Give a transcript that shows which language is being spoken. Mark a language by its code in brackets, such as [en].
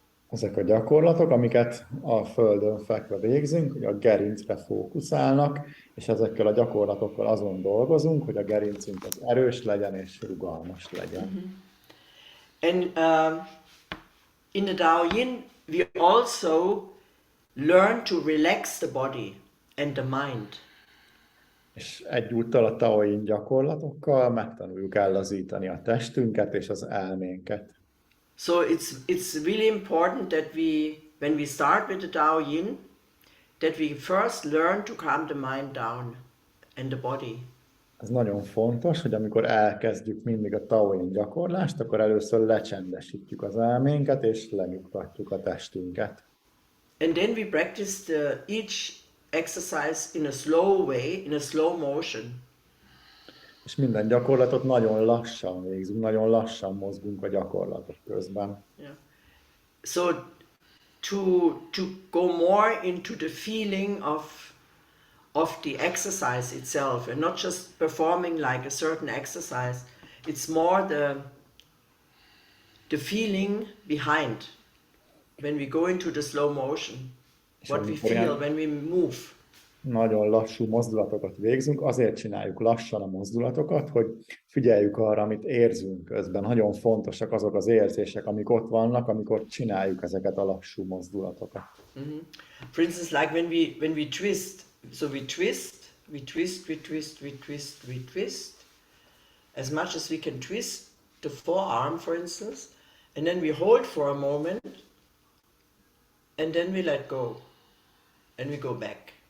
[hu] Ezek a gyakorlatok, amiket a földön fekve végzünk, hogy a gerincre fókuszálnak, és ezekkel a gyakorlatokkal azon dolgozunk, hogy a gerincünk az erős legyen és rugalmas legyen. [en] And in the TAO YIN, we also learn to relax the body and the mind. [hu] És egyúttal a TAO YIN gyakorlatokkal megtanuljuk ellazítani a testünket és az elménket. [en] So it's really important that when we start with the TAO YIN, that we first learn to calm the mind down and the body. [hu] Ez nagyon fontos, hogy amikor elkezdjük mindig a TAO YIN gyakorlást, akkor először lecsendesítjük az elménket és lenyugtatjuk a testünket. [en] And then we practice each exercise in a slow way, in a slow motion. [hu] És minden gyakorlatot nagyon lassan végzünk, nagyon lassan mozgunk a gyakorlatok közben. [en] Yeah. So to go more into the feeling of the exercise itself, and not just performing like a certain exercise, it's more the feeling behind when we go into the slow motion, what we feel when we move. [hu] nagyon lassú mozdulatokat végzünk, azért csináljuk lassan a mozdulatokat, hogy figyeljük arra, amit érzünk közben. Nagyon fontosak azok az érzések, amik ott vannak, amikor csináljuk ezeket a lassú mozdulatokat. Mm-hmm. [en] For instance, like when we twist, so we twist, we twist, we twist, we twist, we twist, as much as we can twist the forearm, for instance, and then we hold for a moment, and then we let go, and we go back.